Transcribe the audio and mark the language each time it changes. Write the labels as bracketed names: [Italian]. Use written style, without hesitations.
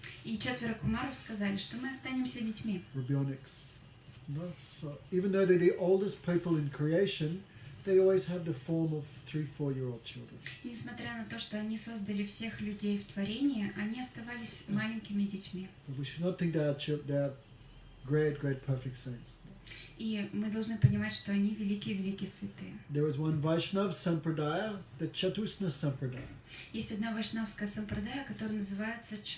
[Russian] И 4 кумаров сказали, что мы останемся детьми. Rabionics. No? [English] So even though they're the oldest people in creation, they always have the form of 3-4-year-old children. [Russian] И несмотря на то, что они создали всех людей в творении, они оставались маленькими детьми. [English] But we should not think they are great perfect saints. [Russian] И мы должны понимать, что они великие святые. [English] There was one Vaishnav Sampradaya, the Chatusna Sampradaya. [Russian] Есть одна вайшнавская сампрадая, которая называется